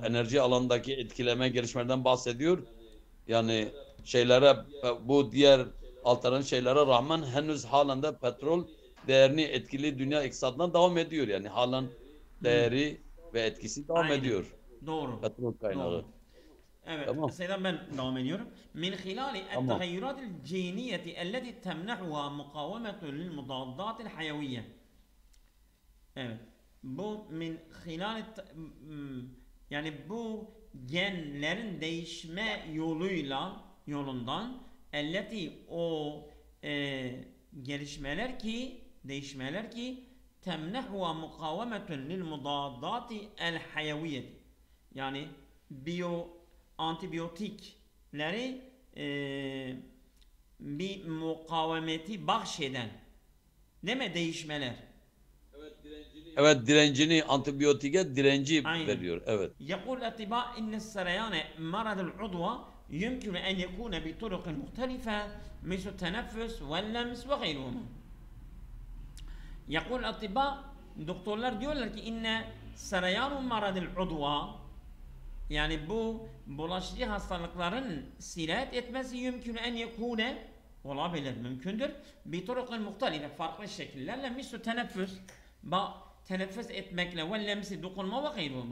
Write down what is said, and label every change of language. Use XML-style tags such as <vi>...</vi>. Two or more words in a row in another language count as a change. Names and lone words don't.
<tr>enerji alanındaki etkileme gelişmelerden bahsediyor. Yani şeylere bu diğer alternatif şeylere rağmen henüz halen de petrol değerini etkili dünya iktisadına devam ediyor. Yani halen Hı. değeri ve etkisi devam Aynen. ediyor. Doğru. Petrol Doğru. kaynağı. Evet. Tamam. Seydan ben devam ediyorum.</tr> <ar>من خلال</ar> <tr>Tamam.</tr> <ar>التغيرات الجينية التي تمنحها مقاومة للمضادات الحيوية.</ar> <tr>Evet. Bu</tr> <ar>من خلال</ar> <tr>yani bu genlerin değişme yolundan elleti o değişmeler ki</tr> <ar>تمنحها مقاومة للمضادات الحيوية</ar> <tr>yani antibiyotikleri bir mukavemeti bahşeden değil mi değişmeler Evet, direncini, antibiyotige direnci Aynen. veriyor. Evet.</tr> <ar>يقول الأطباء إن السريان مرض العضوة يمكن أن يكون بطرق مختلفة مثل التنفس واللمس وغيرهما. يقول الأطباء</ar> <tr>doktorlar diyorlar ki</tr> <ar>إن سريان مرض العدوى,</ar> <tr>yani bu bulaşıcı hastalıkların sirayet etmesi mümkün</tr> <ar>أن يكون,</ar> <tr>olabilir, mümkündür.</tr> <ar>بطرق مختلفة,</ar> <tr>farklı şekillerle</tr> <ar>مثل التنفس,</ar> <tr>teneffüs etmekle</tr> <ar>واللمس, dokunma وغيرهما.</ar>